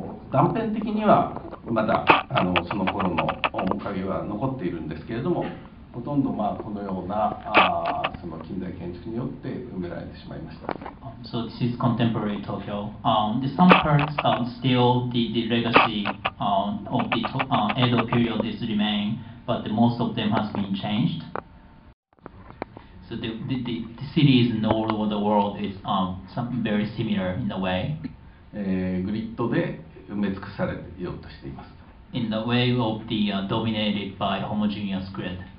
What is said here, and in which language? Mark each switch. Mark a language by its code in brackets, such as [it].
[ja] 断片的にはまだその頃の面影は残っているんですけれども、ほとんどこのようなその近代建築によって埋められてしまいました。 [en] So this is contemporary Tokyo. Some parts still the legacy of the Edo period is remain, but most of them has been changed. So the cities all over the world is very similar in a way. [ja] グリッドで埋め尽くされようとしています。 [en] In the way of the dominated by homogeneous grid.